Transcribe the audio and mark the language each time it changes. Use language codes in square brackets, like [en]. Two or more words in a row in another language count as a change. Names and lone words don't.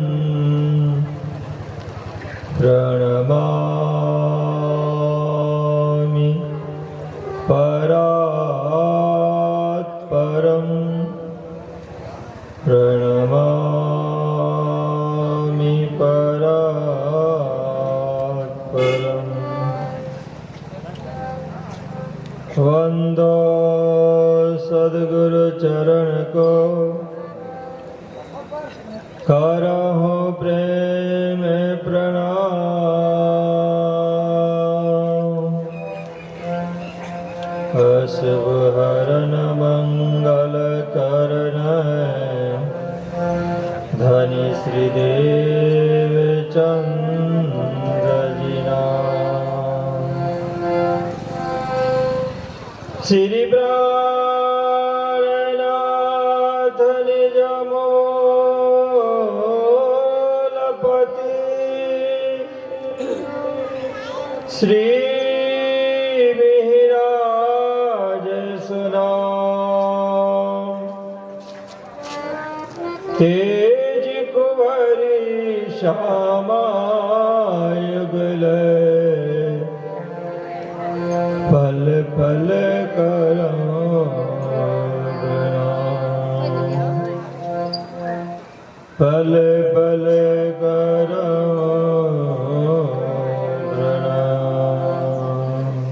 [sa] प्रणमामि परात्परं प्रणमामि [hi] परात्परम् वंदो सद्गुरु चरण को करहो प्रेम प्रणाम अशुभ हरण मंगल करण धनी श्रीदेव चंद्र जिना श्री प्राणनाथ निज मूलपति श्री विहिराज सुनाम तेज कुंवरी श्यामा युगल पल पल करो प्रणाम पल पल करो प्रणाम।